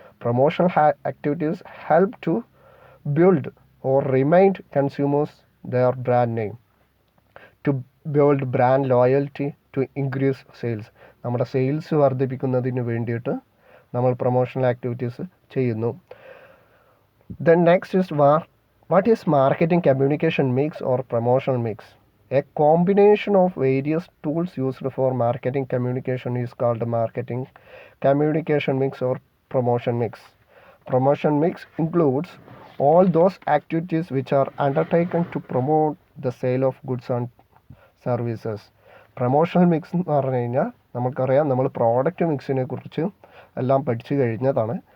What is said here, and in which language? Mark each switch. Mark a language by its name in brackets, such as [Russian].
[English] Promotional activities help to build or remind consumers their brand name, to build brand loyalty, to increase sales. [Malayalam] നമ്മുടെ sales വർദ്ധിപ്പിക്കുന്നതിന് വേണ്ടിയിട്ട് നമ്മൾ promotional activities ചെയ്യുന്നു. [English] Then next is what is marketing communication mix or promotional mix? A combination of various tools used for marketing communication is called marketing communication mix or promotion mix. Promotion mix includes all those activities which are undertaken to promote the sale of goods and services. [Malayalam] Promotional mix എന്ന് പറഞ്ഞു കഴിഞ്ഞാൽ നമുക്കറിയാം, നമ്മൾ product മിക്സിനെ കുറിച്ച് എല്ലാം പഠിച്ചു കഴിഞ്ഞതാണ്.